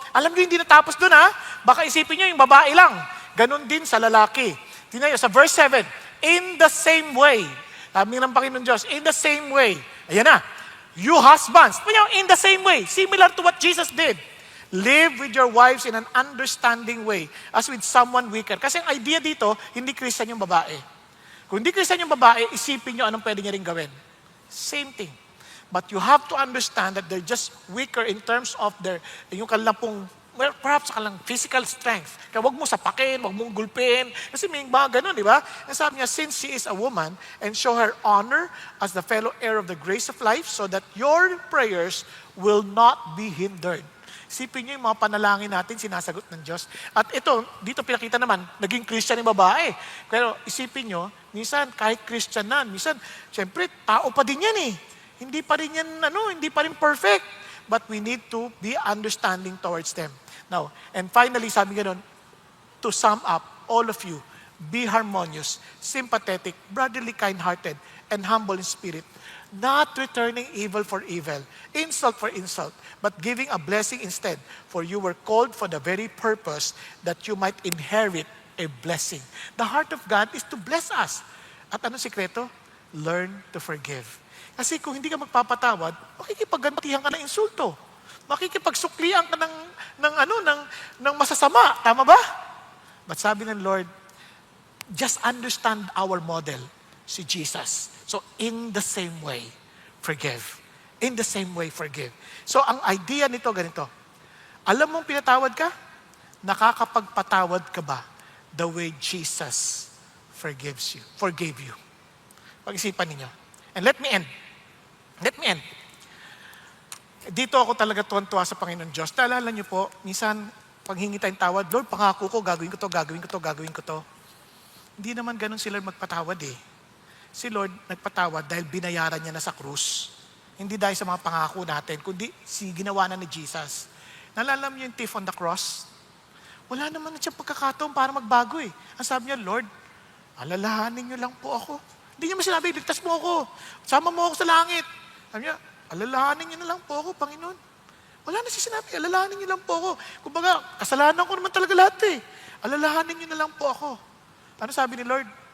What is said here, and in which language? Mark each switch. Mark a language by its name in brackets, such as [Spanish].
[Filipino] Alam niyo, hindi natapos dun ha. Baka isipin niyo yung babae lang. Ganon din sa lalaki. Tingnan niyo, sa verse 7, [English] in the same way, [Filipino] sabi ng Panginoon Diyos, [English] in the same way, [Filipino] ayan na, [English] you husbands, in the same way, similar to what Jesus did. Live with your wives in an understanding way as with someone weaker. [Filipino] Kasi ang idea dito, hindi Christian yung babae. Kung hindi Christian yung babae, isipin nyo anong pwede niya rin gawin. [English] Same thing. But you have to understand that they're just weaker in terms of [Filipino] yung kanilang pong, [English] well, perhaps [Filipino] sa kanilang [English] physical strength. [Filipino] Kaya wag mo sapakin, wag mong gulpin. Kasi may mga ganun, di ba? Ang sabi niya, [English] since she is a woman, and show her honor as the fellow heir of the grace of life, so that your prayers will not be hindered. [Filipino] Isipin niyo yung mga panalangin natin, sinasagot ng Diyos. At ito, dito pinakita naman, naging Christian yung babae. Pero isipin niyo, minsan kahit Christian na, minsan, syempre, tao pa din yan eh. Hindi pa rin yan, hindi pa rin perfect. [English] But we need to be understanding towards them. Now, and finally, [Filipino] sabi nga nun, [English] to sum up, all of you, be harmonious, sympathetic, brotherly, kind-hearted, and humble in spirit, not returning evil for evil, insult for insult, but giving a blessing instead. For you were called for the very purpose that you might inherit a blessing. The heart of God is to bless us. [Filipino] At anong sikreto? [English] Learn to forgive. [Filipino] Kasi kung hindi ka magpapatawad, makikipaggantihan ka ng insulto. Makikipagsuklian ka ng masasama. Tama ba? But sabi ng Lord, [English] just understand our model, [Filipino] si Jesus. [English] So, in the same way, forgive. In the same way, forgive. [Filipino] So, ang idea nito ganito. Alam mong pinatawad ka? Nakakapagpatawad ka ba [English] the way Jesus forgave you? [Filipino] Pag-isipan ninyo. [English] And let me end. [Filipino] Dito ako talaga tuwan-tuwa sa Panginoon Diyos. Naalala niyo po, minsan, pag hingi tayong tawad, Lord, pangako ko, gagawin ko to. Hindi naman ganun si Lord magpatawad eh. Si Lord nagpatawad dahil binayaran niya na sa krus. Hindi dahil sa mga pangako natin, kundi ginawa na ni Jesus. Naalala mo yung [English] thief on the cross? [Filipino] Wala naman na siyang pagkakataon para magbago eh. Ang sabi niya, Lord, alalahanin niyo lang po ako. Hindi niya sinabi, ligtas mo ako. Sama mo ako sa langit. Sabi niya, alalahanin niyo na lang po ako, Panginoon. Wala na siya sinabi, alalahanin niyo lang po ako. Kumbaga, kasalanan ko naman talaga lahat eh. Alalahanin niyo na lang po ako. Ano sabi ni Lord?